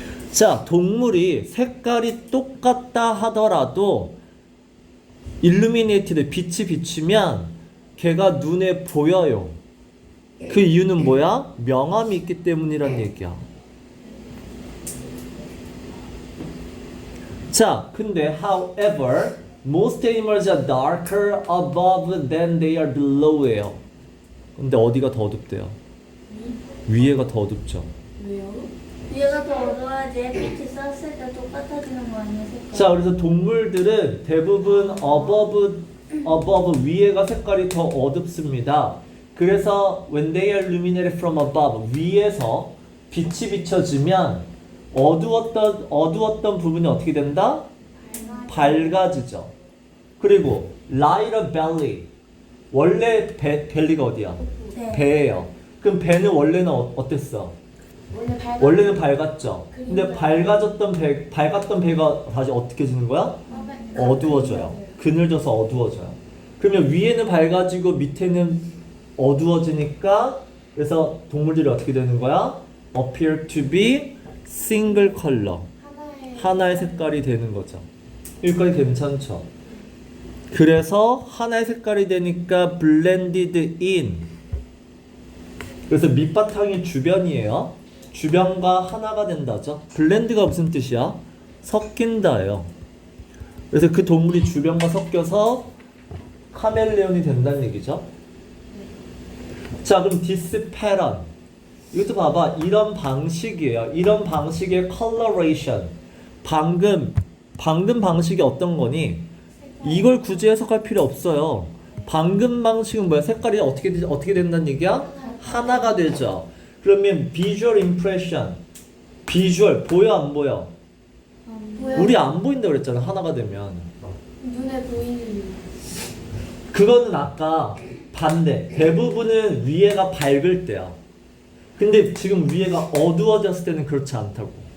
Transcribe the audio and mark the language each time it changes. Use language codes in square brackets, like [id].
[ko] 자, 동물이 색깔이 똑같다 하더라도 illuminated, 빛이 비추면 걔가 눈에 보여요. 그 이유는 뭐야? 명암이 있기 때문이란 얘기야. 자, 근데 [en] however, most animals are darker above than they are below예요. [ko] 근데 어디가 더 어둡대요? 위에가 더 어둡죠. 왜요? 위에가 더 어두워야지 햇빛이 쐈을 때 똑같아지는 거 아니에요? 색깔? 자, 그래서 동물들은 대부분 above 위에가 색깔이 더 어둡습니다. 그래서 [en] when they are illuminated from above, [ko] 위에서 빛이 비춰지면 어두웠던 부분이 어떻게 된다? 밝아지죠. 그리고 [en] lighter belly, [ko] 원래 벨리가 어디야? 네. 배예요. 그럼 배는 원래는 어땠어? 원래는 밝았죠. 근데 밝았던 배가 다시 어떻게 지는 거야? 어두워져요. 그늘져서 어두워져요. 그러면 위에는 밝아지고 밑에는 어두워지니까 그래서 동물들이 어떻게 되는 거야? [en] appear to be single color. [ko] 하나의 색깔이 되는 거죠. 여기까지 괜찮죠? 그래서 하나의 색깔이 되니까 [en] blended in. [ko] 그래서 밑바탕이 주변이에요. 주변과 하나가 된다죠. blend가 무슨 뜻이야? 섞인다예요. 그래서 그 동물이 주변과 섞여서 카멜레온이 된다는 얘기죠. 자, 그럼 [en] this pattern. [ko] 이것도 봐봐. 이런 방식이에요. 이런 방식의 coloration. 방금 방식이 어떤 거니? 이걸 굳이 해석할 필요 없어요. 방금 방식은 뭐야? 색깔이 어떻게 된다는 얘기야? 하나가 되죠. 그러면 [en] visual impression. [ko] 비주얼 보여 안 보여? 우리 안 보인다 그랬잖아. 하나가 되면. 눈에 보이는. 그거는 아까 반대. 대부분은 위에가 밝을 때야. 근데 지금 위에가 어두워졌을 때는 그렇지 않다고.